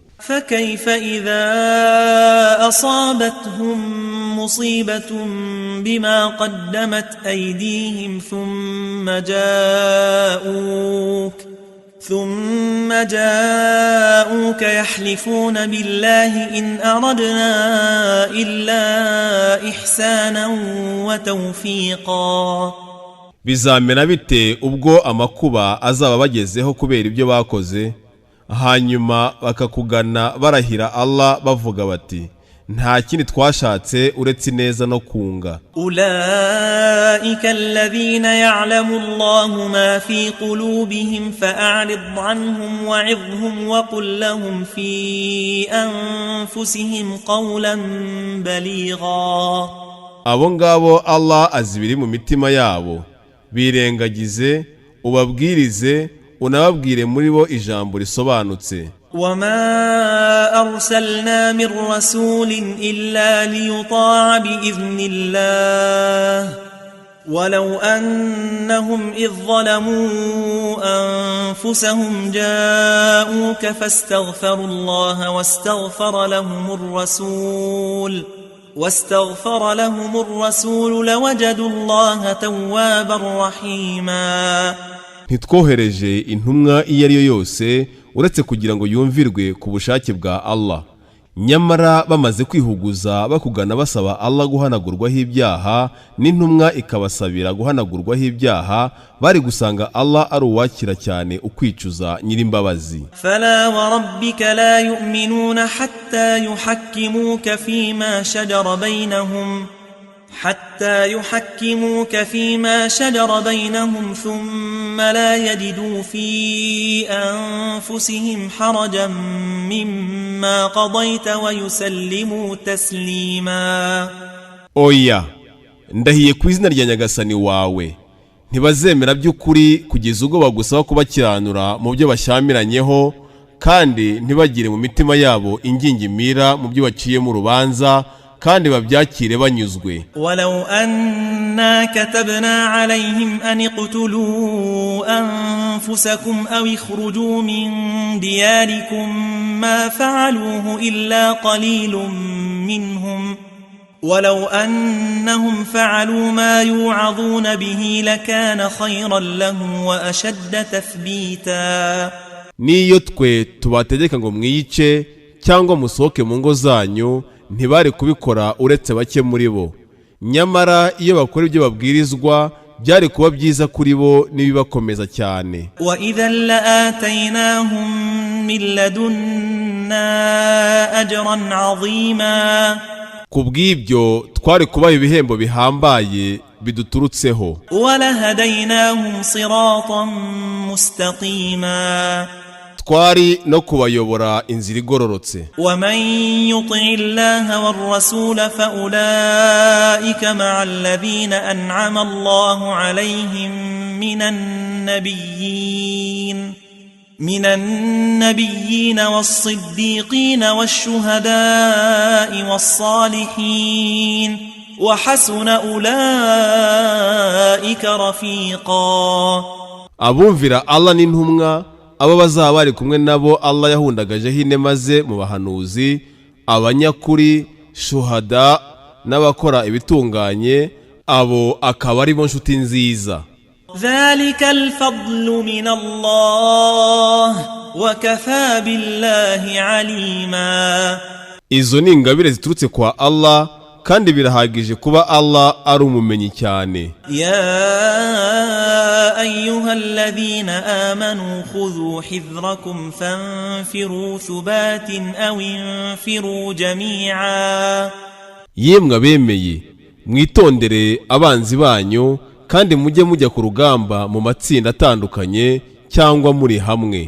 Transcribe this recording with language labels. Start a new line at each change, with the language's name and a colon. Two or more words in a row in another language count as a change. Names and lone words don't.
Arabic: فكيف إذا أصابتهم مصيبة بما قدمت أيديهم ثم جاءوك يحلفون بالله إن أردنا إلا إحسانا وتوفيقا.
Kinyarwanda: Bizamera bite ubwo amakuba azaba bagezeho kubera ibyo bakoze, hanyuma bakakugana barahira Allah bavuga bati nta kindi twashatse uretse neza no kunga.
Arabic: أولئك الذين يعلم الله ما في قلوبهم فأعرض عنهم وعظهم وقل لهم في أنفسهم قولا بليغا.
Kinyarwanda: Abo ngabo Allah azibiri mu mitima yabo, birengagize ubabwirize unababwire muri bo ijambo risobanutse.
Arabic: وما أرسلنا من رسول إلا ليطاع بإذن الله ولو أنهم إذ ظلموا أنفسهم جاءوك فاستغفروا الله واستغفر لهم الرسول لوجدوا الله توابا رحيما.
Kinyarwanda: ntitwohereje intumwa iyo ari yo yose uretse kugira ngo yumvirwe ku bushake bwa Allah. Nyamara bamaze kwihuguza bakugana basaba Allah guhanagurwaho ibyaha n'intumwa ikabasabira guhanagurwaho ibyaha, bari gusanga Allah ari uwakira cyane ukwicuza nyirimbabazi.
Arabic: فلا وربك لا يؤمنون حتى يحكموك فيما شجر بينهم ثم لا يجدوا في أنفسهم حرجا مما قضيت ويسلموا تسليما.
Kinyarwanda: Oya, ndahiye ku izina rya Nyagasani wawe, ntibazemera by'ukuri kugeza ubwo bagusaba kubakiranura mu byo bashyamiranye kandi ntibagire mu mitima yabo ingingimira mu byo baciye mu rubanza, kandi babyakire banyuzwe.
Arabic: ولو أنا كتبنا عليهم أن اقتلوا أنفسكم أو اخرجوا من دياركم ما فعلوه إلا قليل منهم ولو أنهم فعلوا ما يوعظون به لكان خيرا لهم وأشد تثبيتا.
Kinyarwanda: Niyo twe tubategeka ngo mwiyice cyangwa musohoke mu ngo zanyu, ntibari kubikora uretse bake muri bo. Nyamara iyo bakora ibyo babwirizwa byari kuba byiza kuri bo nibibakomeza cyane.
Arabic: وإذا لآتيناهم من لدنا أجرا عظيما.
Kinyarwanda: Kubw'ibyo twari kubaha ibihembo bihambaye biduturutseho.
Arabic: ولهديناهم صراطا مستقيما.
Kinyarwanda: Twari no kubayobora inzira igororotse.
Arabic: ومن يطع الله والرسول فأولئك مع الذين أنعم الله عليهم من النبيين والصديقين والشهداء والصالحين وحسن أولئك رفيقا.
Kinyarwanda: Abumvira Allah n'intumwa abo bazaba bari kumwe nabo Allah yahundagajeho inema ze mu bahanuzi, abanyakuri, shuhada n'abakora ibitunganye, abo akaba ari bo nshuti nziza.
Arabic: ذلك الفضل من الله وكفى بالله عليما.
Kinyarwanda: Izo ni ingabire ziturutse kwa Allah kandi birahagije kuba Allah ari umumenyi cyane.
Arabic: يا أيها الذين آمنوا خذوا حذركم فانفروا ثبات أو انفروا جميعا.
Kinyarwanda: Yemwe abemeye, mwitondere abanzi banyu kandi mujye mujya ku rugamba mu matsinda atandukanye cyangwa muri hamwe.